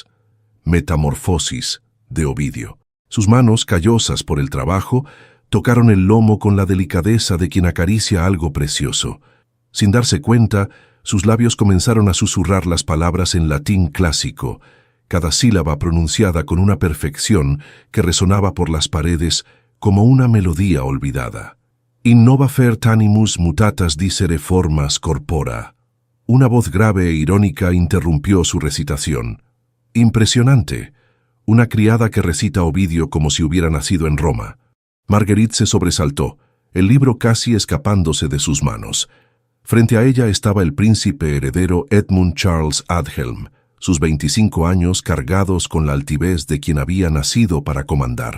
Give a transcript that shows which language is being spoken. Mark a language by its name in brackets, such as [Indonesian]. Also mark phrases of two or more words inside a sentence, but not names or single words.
[Spanish] Metamorfosis, de Ovidio. Sus manos, callosas por el trabajo, tocaron el lomo con la delicadeza de quien acaricia algo precioso. Sin darse cuenta, sus labios comenzaron a susurrar las palabras en latín clásico, cada sílaba pronunciada con una perfección que resonaba por las paredes como una melodía olvidada. [Latin] Innova fert animus mutatas dicere formas corpora. [Spanish] Una voz grave e irónica interrumpió su recitación. Impresionante. Una criada que recita Ovidio como si hubiera nacido en Roma. Marguerite se sobresaltó, el libro casi escapándose de sus manos. Frente a ella estaba el príncipe heredero Edmund Charles Adhelm, sus 25 años cargados con la altivez de quien había nacido para comandar.